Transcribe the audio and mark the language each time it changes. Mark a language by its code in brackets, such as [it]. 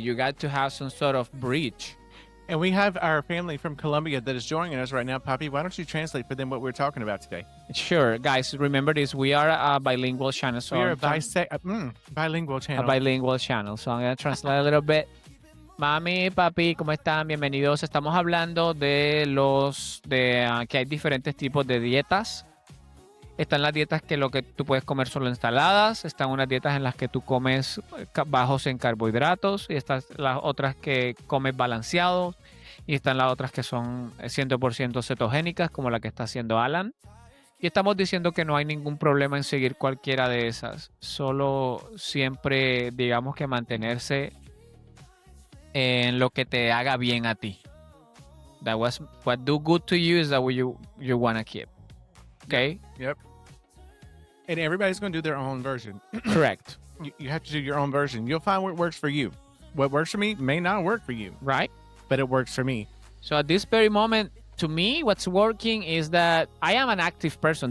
[en] You got to have some sort of bridge. And we have our family from Colombia that is joining us right now. Papi, why don't you translate for them what we're talking about today? Sure. Guys, remember this. We are a bilingual channel. So we are a bilingual channel. A bilingual channel. So I'm going to translate a little bit. [es] Mami, papi, ¿cómo están? Bienvenidos. Estamos hablando de que hay diferentes tipos de dietas. Están las dietas que lo que tú puedes comer solo ensaladas. Están unas dietas en las que tú comes bajos en carbohidratos. Y están las otras que comes balanceados. Y están las otras que son 100% cetogénicas, como la que está haciendo Alan. Y estamos diciendo que no hay ningún problema en seguir cualquiera de esas. Solo siempre, digamos que mantenerse en lo que te haga bien a ti. [en] What do good to you is that what you want to keep. Okay? Yep. And everybody's going to do their own version. Correct. You have to do your own version. You'll find what works for you. What works for me may not work for you. Right. But it works for me. So at this very moment, to me, what's working is that I am an active person.